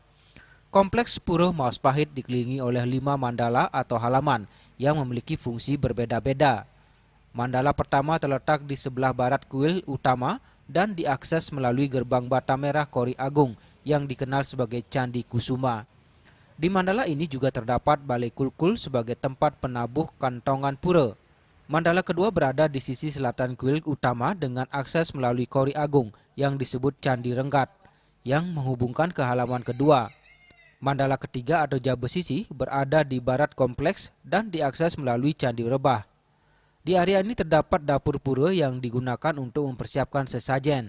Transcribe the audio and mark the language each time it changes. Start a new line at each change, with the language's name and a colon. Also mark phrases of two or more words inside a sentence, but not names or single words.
Indonesian: Kompleks Pura Maos Pahit dikelilingi oleh 5 mandala atau halaman yang memiliki fungsi berbeda-beda. Mandala pertama terletak di sebelah barat kuil utama dan diakses melalui gerbang bata merah Kori Agung yang dikenal sebagai Candi Kusuma. Di mandala ini juga terdapat balai kulkul sebagai tempat penabuh kantongan pura. Mandala kedua berada di sisi selatan kuil utama dengan akses melalui Kori Agung yang disebut Candi Renggat yang menghubungkan ke halaman kedua. Mandala ketiga atau Jabesisi berada di barat kompleks dan diakses melalui Candi Rebah. Di area ini terdapat dapur pura yang digunakan untuk mempersiapkan sesajen.